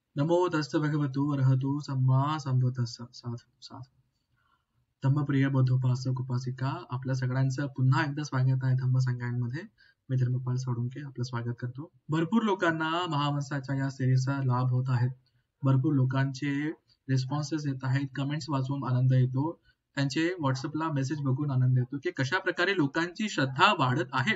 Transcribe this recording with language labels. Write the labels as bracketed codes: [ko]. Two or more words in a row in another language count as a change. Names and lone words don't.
[pi] नमो तस्य भगवतो वरहतो सम्मा संबुद्धस्स साधू साधू. [mr] धम्मप्रिय बौद्धोपासक उपासिका, आपल्या सगळ्यांचं पुन्हा एकदा स्वागत आहे धम्मसंगायनमध्ये. मी धर्मपाल सोळुंके आपलं स्वागत करतो. भरपूर लोकांना महावंसाच्या या सिरीजचा लाभ होत आहेत. भरपूर लोकांचे रिस्पॉन्सेस येत आहेत, कमेंट्स वाचून आनंद येतो, त्यांचे व्हॉट्सअपला मेसेज बघून आनंद येतो की कशा प्रकारे लोकांची श्रद्धा वाढत आहे.